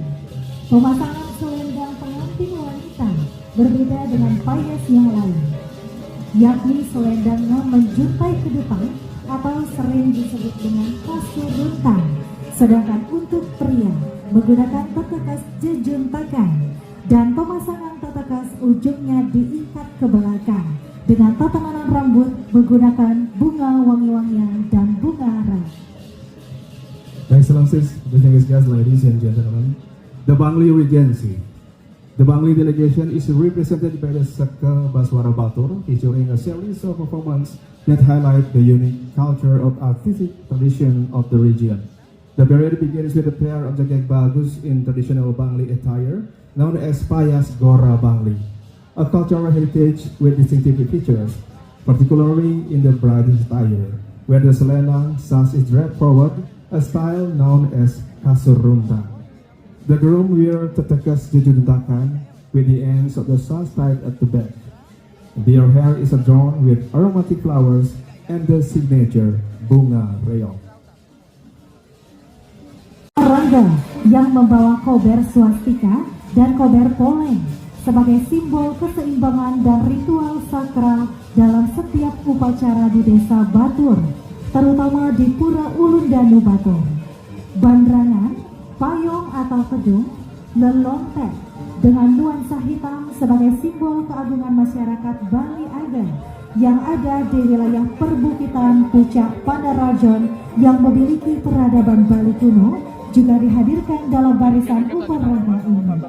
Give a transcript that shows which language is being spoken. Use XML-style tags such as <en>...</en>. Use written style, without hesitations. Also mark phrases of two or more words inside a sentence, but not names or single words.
<id>Pemasangan selendang pengantin wanita berbeda dengan payas yang lain, yakni selendangnya menjuntai ke depan atau sering disebut dengan kasur runtang. Sedangkan untuk pria menggunakan tetekas jejuntakan dan pemasangan tetekas ujungnya diikat ke belakang dengan tatanan rambut menggunakan bunga wangi-wangian dan bunga ras.</id> <en>Excellencies, distinguished guests, ladies and gentlemen, the Bangli Regency. The Bangli delegation is represented by the Sekta Baswara Batur, featuring a series of performances that highlight the unique culture of artistic tradition of the region. The parade begins with a pair of jagat bagus in traditional Bangli attire, known as Payas Gora Bangli, a cultural heritage with distinctive features, particularly in the bridal attire, where the selendang sash is draped forward, a style known as kasur runtang. The groom wear tetekas jejuntakan with the ends of the sash tied at the back. Their hair is adorned with aromatic flowers and the signature bunga reog.</en> <id>warga yang membawa kober swastika dan kober poleng sebagai simbol keseimbangan dan ritual sakral dalam setiap upacara di Desa Batur, terutama di Pura Ulun Danu Batur. Bandrangan, payung atau kedung, lelontek dengan nuansa hitam sebagai simbol keagungan masyarakat Bali Aga yang ada di wilayah perbukitan Pucak Pandarajon yang memiliki peradaban Bali kuno juga dihadirkan dalam barisan upacara ini.</id>